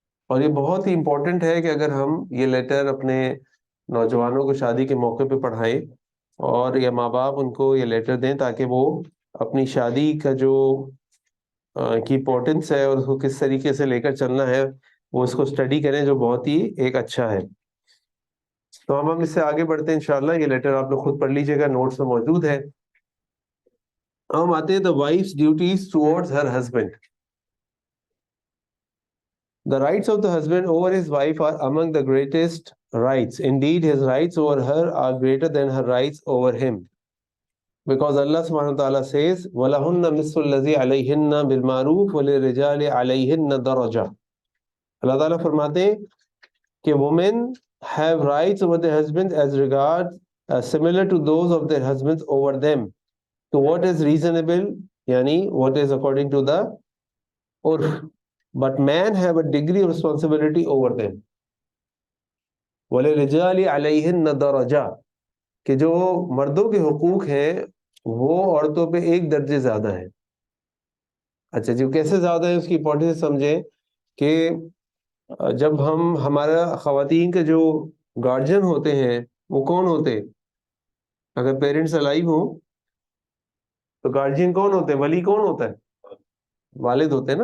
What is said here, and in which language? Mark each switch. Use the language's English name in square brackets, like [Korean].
[Urdu] اور یہ بہت ہی امپورٹنٹ ہے کہ اگر ہم یہ لیٹر اپنے نوجوانوں کو شادی کے موقع پہ پڑھائیں, اور یا ماں باپ ان کو یہ لیٹر دیں تاکہ وہ اپنی شادی کا جو کی امپورٹنس ہے اور اس کو کس طریقے سے لے کر چلنا ہے وہ اس کو اسٹڈی کریں, جو بہت ہی ایک اچھا ہے. تو ہم اس سے آگے بڑھتے ہیں انشاءاللہ. یہ لیٹر آپ لوگ خود پڑھ لیجیے گا, نوٹس میں موجود ہے. ہم آتے ہیں [English] the wife's duties towards her husband. The rights of the husband over his wife are among the greatest rights. Indeed, his rights over her are greater than her rights over him. Because Allah subhanahu wa ta'ala says, [Arabic] وَلَهُنَّ مِثْلُ الَّذِي عَلَيْهِنَّ بِالْمَعْرُوفِ وَلِلرِّجَالِ عَلَيْهِنَّ دَرَجَةٌ. [Urdu] اللہ تعالیٰ فرماتے ہیں کہ [English] women have rights over their husbands as regards similar to those of their husbands over them. So what is reasonable, yani what is according to the urf, but men have a degree of responsibility over them. [Arabic] وَلِلرِّجَالِ عَلَيْهِنَّ دَرَجَةٌ [Urdu] کہ جو مردوں کے حقوق ہیں وہ عورتوں پہ ایک درجے زیادہ ہیں. اچھا جی کیسے زیادہ ہے اس کی امپورٹنس سمجھیں کہ جب ہمارا خواتین کے جو گارجین ہوتے ہیں وہ کون ہوتے؟ اگر پیرنٹس الائیو ہوں تو گارجین کون ہوتے ہیں؟ ولی کون ہوتا ہے؟ والد ہوتے ہیں نا.